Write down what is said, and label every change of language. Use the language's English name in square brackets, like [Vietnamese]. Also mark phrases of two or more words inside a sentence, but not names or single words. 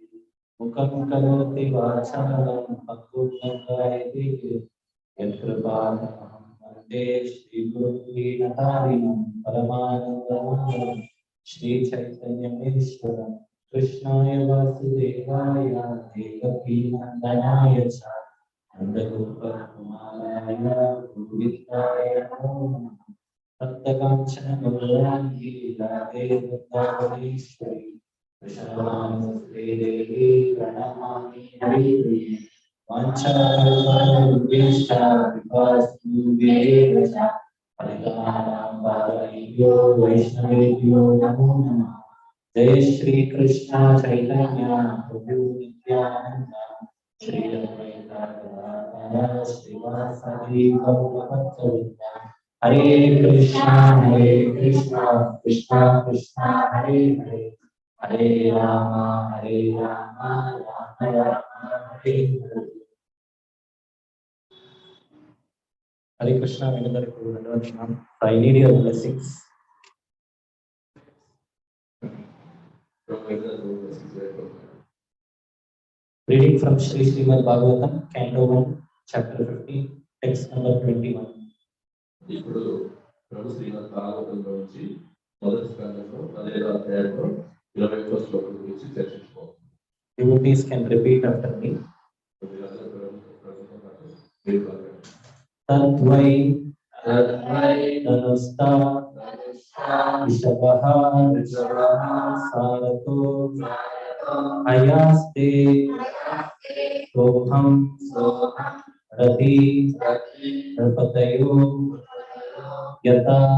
[Sanskrit] ముఖం కరోతి వాచాలం పక్వం గాయతి యత్కృపాతమహం వందే శ్రీగురుం దీనతారిణం పరమానందమాధవం శ్రీ చైతన్యమేశ్వరం కృష్ణాయ వాసుదేవాయ దేవకీ నందనాయ చ నందగోపకుమారాయ గోవిందాయ నమో నమః. సప్తకాంచన గౌరాంగి రాధే వృందావనేశ్వరి కృష్ణవానస్తే దేవి ప్రణమామి హరిప్రియ. వాంఛాకల్పతరుభ్యశ్చ కృపాసింధుభ్యేవ చ పతితానాం పావనేభ్యో వైష్ణవేభ్యో నమో నమః. జయ శ్రీ కృష్ణ చైతన్య ప్రభు నిత్యానంద శ్రీ అద్వైత గదాధర శ్రీవాసవి గౌరభక్తవృంద. హరే కృష్ణ కృష్ణ కృష్ణ హరే హరే, హరే రామ రామ రామ హరే హరే. హరే కృష్ణ. [Telugu] వినందరికీ ధన్యవాదాలు. [English] I need your blessings. Reading from Srimad Bhagavatam, Canto 1, Chapter 15, Text number 21. [Telugu] ఇప్పుడు ప్రభు శ్రీమద్ భాగవతంలో నుంచి మొదటి స్కంధంలో 15వ అధ్యాయంలో 21వ శ్లోకం గురించి చర్చించుకోవాలి. [English] Devotees can repeat after me. [Sanskrit] तत्वै धनुस्त विशभ सरतो अयस्ते सोहम् रति रपतयो यत